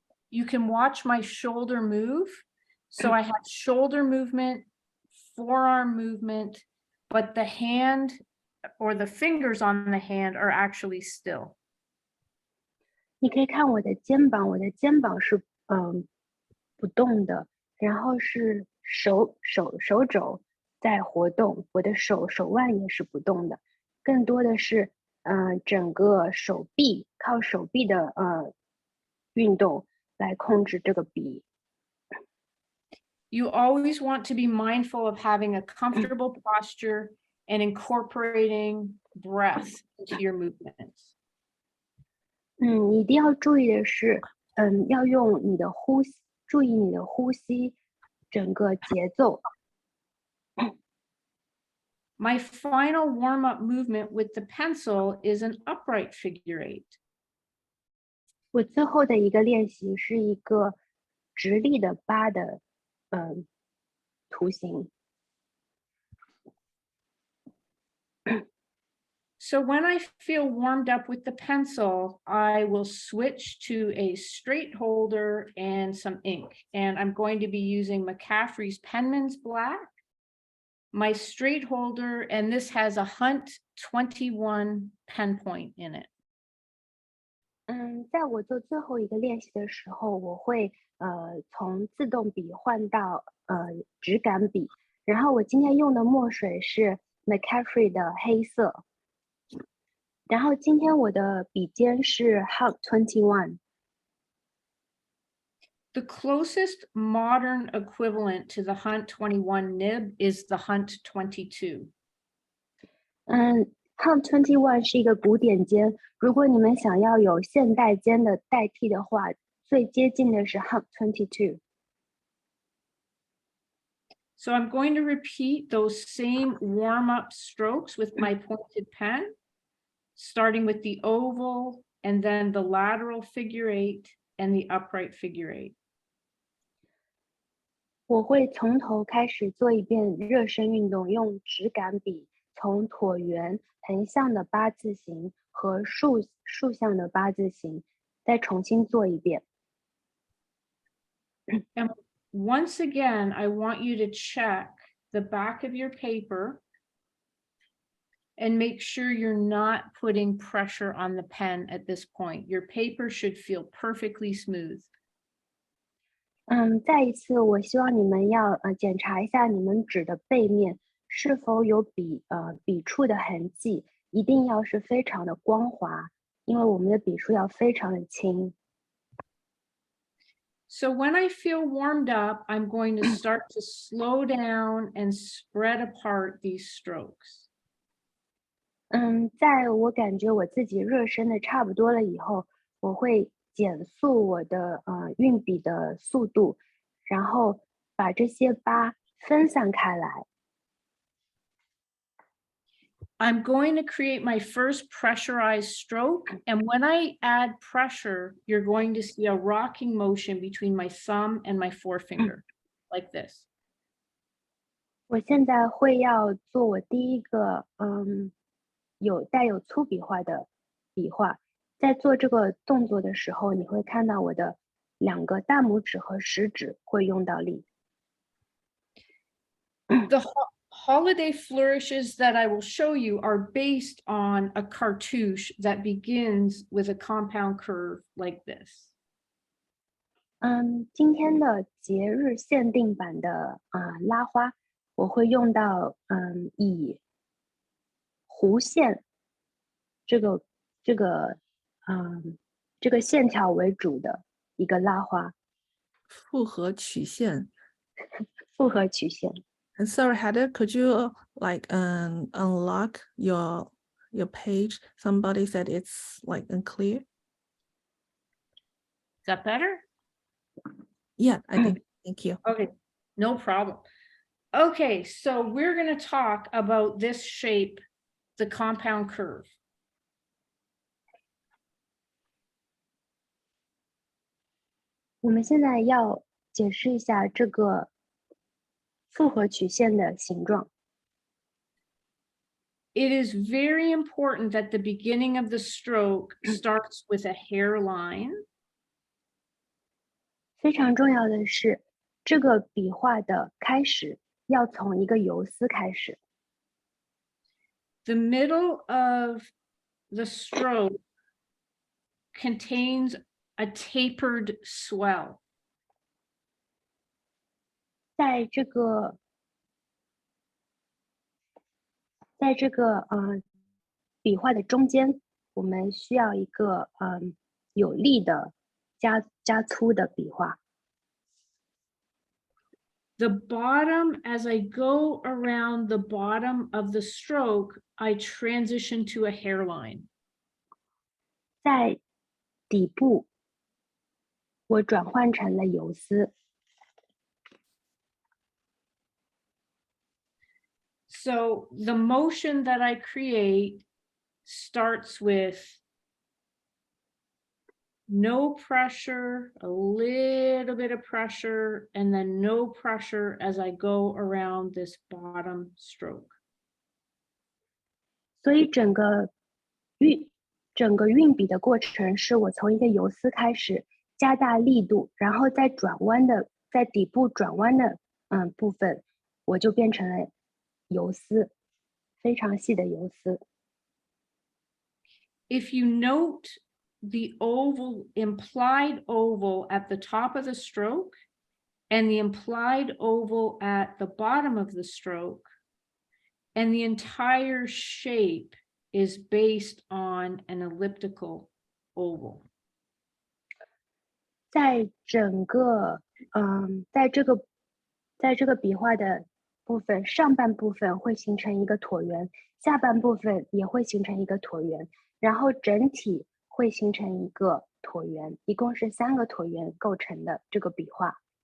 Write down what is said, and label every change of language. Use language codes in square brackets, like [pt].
[en] You can watch my shoulder move. So I have shoulder movement, forearm movement, but the hand or the fingers on the hand are actually still. [zh] 你可以看我的肩膀，我的肩膀是不动的，然后是手肘在活动，我的手腕也是不动的，更多的是整个手臂靠手臂的运动来控制这个笔。 [en] You always want to be mindful of having a comfortable posture and incorporating breath into your movements. [zh] 你一定要注意的是，要用你的呼吸，注意你的呼吸，整个节奏。 [en] My final warm-up movement with the pencil is an upright figure 8. [zh] 我最后的一个练习是一个直立的8的图形。 [en] So when I feel warmed up with the pencil, I will switch to a straight holder and some ink. And I'm going to be using McCaffrey's Penman's Black, my straight holder, and this has a Hunt 21 pen point in it. [zh] 在我做最后一个练习的时候，我会从自动笔换到直杆笔，然后我今天用的墨水是 McCaffrey 的黑色，然后今天我的笔尖是 Hunt 21。 [en] The closest modern equivalent to the Hunt 21 nib is the Hunt 22. [zh] Hunt 21是一个古典尖，如果你们想要有现代尖的代替的话，最接近的是 Hunt 22。 [en] So I'm going to repeat those same warm-up strokes with my pointed pen, starting with the oval and then the lateral figure 8 and the upright figure 8. [zh] 我会从头开始做一遍热身运动，用直杆笔从椭圆、横向的八字形和竖向的八字形再重新做一遍。 [en] And once again, I want you to check the back of your paper and make sure you're not putting pressure on the pen at this point. Your paper should feel perfectly smooth. [zh] 再一次，我希望你们要检查一下你们纸的背面是否有笔触的痕迹，一定要是非常的光滑，因为我们的笔触要非常的轻。 [en] So when I feel warmed up, I'm going to start to slow down and spread apart these strokes. [zh] 在我感觉我自己热身的差不多了以后，我会减速我的运笔的速度，然后把这些疤分散开来。 [en] I'm going to create my first pressurized stroke. And when I add pressure, you're going to see a rocking motion between my thumb and my forefinger, like this. [zh] 我现在会要做我第一个带有粗笔画的笔画。在做这个动作的时候，你会看到我的两个大拇指和食指会用到力。 [en] The holiday flourishes that I will show you are based on a cartouche that begins with a compound curve like this. [zh] 今天的节日限定版的拉花，我会用到以弧线这个线条为主的一个拉花。复合曲线。复合曲线。 [en] And sorry, Heather, could you unlock your page? Somebody said it's unclear. Is that better? Yeah, I think. Thank you. Okay, no problem. Okay, so we're going to talk about this shape, the compound curve. [zh] 我们现在要解释一下这个复合曲线的形状。 [en] It is very important that the beginning of the stroke starts with a hairline. [zh] 非常重要的是，这个笔画的开始要从一个游丝开始。 [en] The middle of the stroke contains a tapered swell. [zh] 在这个笔画的中间，我们需要一个有力的加粗的笔画。 [en] The bottom, as I go around the bottom of the stroke, I transition to a hairline. [zh] 在底部，我转换成了游丝。 [en] So the motion that I create starts with no pressure, a little bit of pressure, and then no pressure as I go around this bottom stroke. [zh] 所以整个整个运笔的过程是我从一个游丝开始，加大力度，然后在底部转弯的部分，我就变成了游丝，非常细的游丝。 [en] If you note the implied oval at the top of the stroke and the implied oval at the bottom of the stroke, and the entire shape is based on an elliptical oval. [zh] 在这个笔画的部分，上半部分会形成一个椭圆，下半部分也会形成一个椭圆，然后整体会形成一个椭圆，一共是3个椭圆构成的这个笔画。